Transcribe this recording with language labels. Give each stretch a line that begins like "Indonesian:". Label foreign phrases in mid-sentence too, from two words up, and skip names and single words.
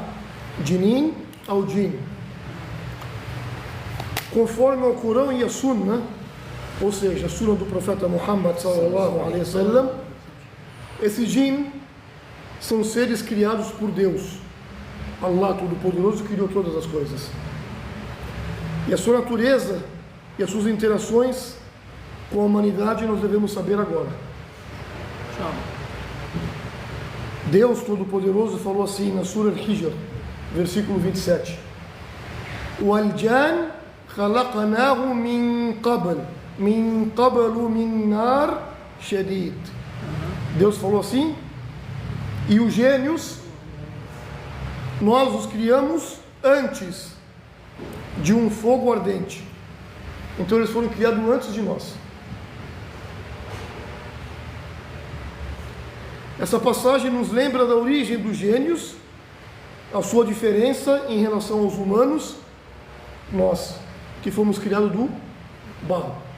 Portuguese: Jinin ao Jinn. Conforme o Corão e a Sunna, ou seja, a Sunna do profeta Muhammad
Arabic: صلى الله عليه وسلم,
Portuguese: esses Jinn são seres criados por Deus. Allah Todo-Poderoso criou todas as coisas. E a sua natureza e as suas interações com a humanidade nós devemos saber agora. Deus Todo-Poderoso falou assim na Surah Al-Hijr, versículo 27.
Arabic: وَالْجَانَ خَلَقَنَاهُ مِنْ قَبْلُ مِنْ نَارٍ شَدِيدٍ.
Portuguese: Deus falou assim, e os gênios nós os criamos antes de um fogo ardente. Então eles foram criados antes de nós. Essa passagem nos lembra da origem dos gênios, a sua diferença em relação aos humanos, nós que fomos criados do barro.